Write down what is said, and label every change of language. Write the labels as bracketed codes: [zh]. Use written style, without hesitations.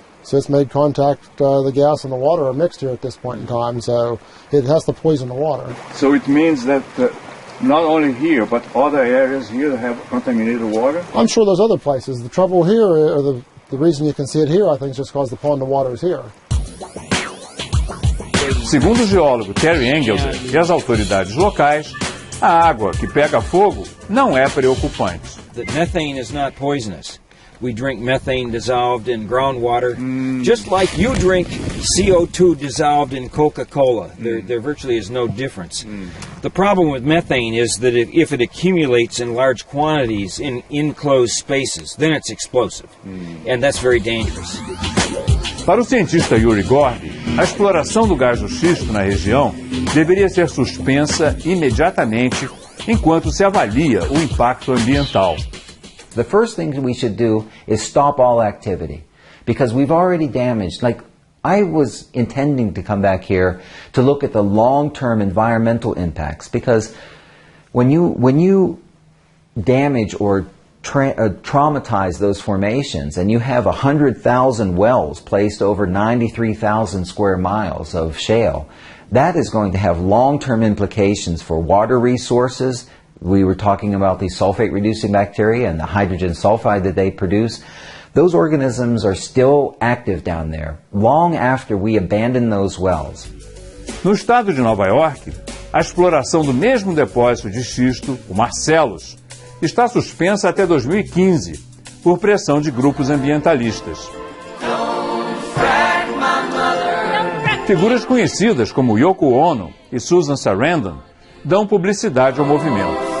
[en] So it's made contact, the gas and the water are mixed here at this point in time. So it has to poison the water. So it means that not only here, but other areas here have contaminated water? I'm sure there's other places. The trouble here, or the reason you can see it here, I think, is just because the pond of water is here. [pt] Segundo o geólogo Terry Engelberg e as autoridades locais, a água que pega fogo não é preocupante. [en] That methane is not poisonous. We drink methane dissolved in groundwater, just like you drink CO2 dissolved in Coca-Cola. There virtually is no difference. The problem with methane is that if it accumulates in large quantities in enclosed spaces, then it's explosive. And that's very dangerous. [pt] Para o cientista Yuri Gordy, A exploração do gás do xisto na região deveria ser suspensa imediatamente enquanto se avalia o impacto ambiental. [en] The first thing we should do is stop all activity, because we've already damaged, like I was intending to come back here to look at the long-term environmental impacts, because when you damage or traumatize those formations and you have 100,000 wells placed over 93,000 square miles of shale, that is going to have long-term implications for water resources. We were talking about the sulfate-reducing bacteria and the hydrogen sulfide that they produce. Those organisms are still active down there, long after we abandon those wells. [pt] No estado de Nova York, a exploração do mesmo depósito de xisto, o Marcellus, está suspensa até 2015, por pressão de grupos ambientalistas. Figuras conhecidas como Yoko Ono e Susan Sarandon dão publicidade ao movimento.